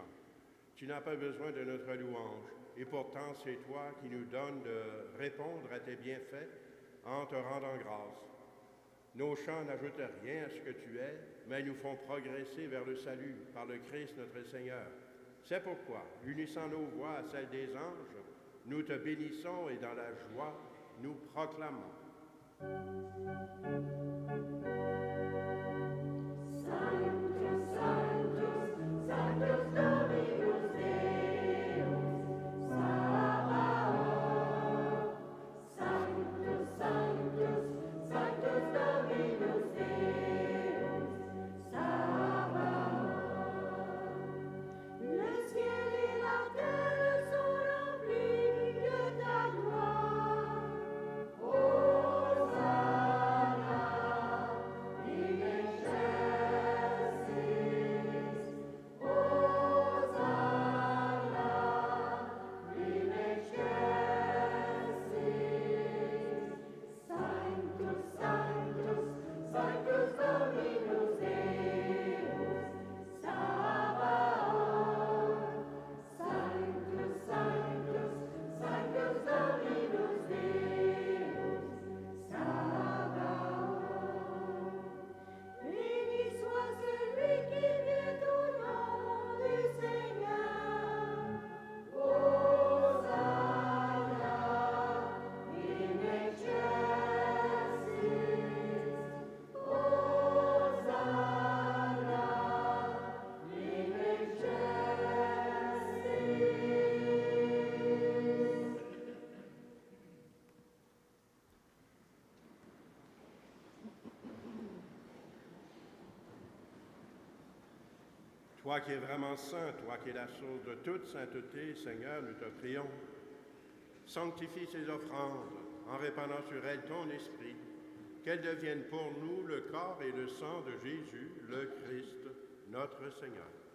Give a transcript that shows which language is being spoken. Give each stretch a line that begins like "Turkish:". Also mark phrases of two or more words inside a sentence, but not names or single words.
French: Tu n'as pas besoin de notre louange, et pourtant c'est toi qui nous donnes de répondre à tes bienfaits en te rendant grâce. Nos chants n'ajoutent rien à ce que tu es, mais nous font progresser vers le salut par le Christ notre Seigneur. C'est pourquoi, unissant nos voix à celles des anges, nous te bénissons et dans la joie, nous proclamons.
Latin: Sanctus, Sanctus, Sanctus Dominus Deus, Sabaoth. Sanctus, Sanctus, Sanctus Dominus Deus, Sabaoth.
French: Le ciel et la terre sont remplis de ta gloire.
Latin: Hosanna in excelsis. Hosanna in excelsis. Sanctus, Sanctus, Sanctus Dominus Deus, Sabaoth. Sanctus, Sanctus, Sanctus Dominus Deus, Sabaoth.
French: Béni soit celui qui vient au nom du Seigneur.
Latin: Hosanna in excelsis. Hosanna in excelsis.
French: Toi qui es vraiment saint, toi qui es la source de toute sainteté, Seigneur, nous te prions. Sanctifie ces offrandes en répandant sur elles ton esprit, qu'elles deviennent pour nous le corps et le sang de Jésus, le Christ, notre Seigneur.